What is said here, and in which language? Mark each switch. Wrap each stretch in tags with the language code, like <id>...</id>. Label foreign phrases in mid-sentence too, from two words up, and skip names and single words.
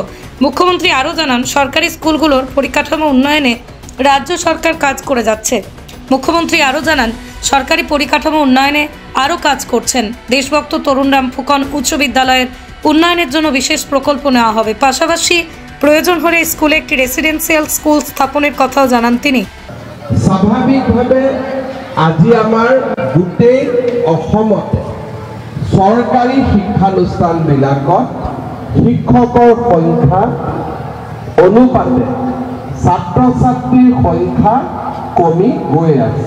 <bn>মুখ্যমন্ত্রী আরও জানান, সরকারি স্কুলগুলোর পরিকাঠামো উন্নয়নে রাজ্য সরকার কাজ করে যাচ্ছে। মুখ্যমন্ত্রী আরও জানান, সরকারি পরিকাঠামো উন্নয়নে আরও কাজ করছেন। দেশভক্ত তরুণ রাম ফুকন উচ্চ বিদ্যালয়ের উন্নয়নের জন্য বিশেষ প্রকল্প নেওয়া হবে। পাশাপাশি প্রয়োজন হলে স্কুলে একটি রেসিডেন্সিয়াল স্কুল স্থাপনের কথাও জানান তিনি।</bn> <as>স্বাভাবিকভাৱে আজি আমাৰ গোটেই অসমতে চৰকাৰী শিক্ষানুষ্ঠানবিলাকত শিক্ষকৰ সংখ্যা অনুপাতে ছাত্ৰ ছাত্ৰীৰ সংখ্যা কমি গৈ আছে।</as>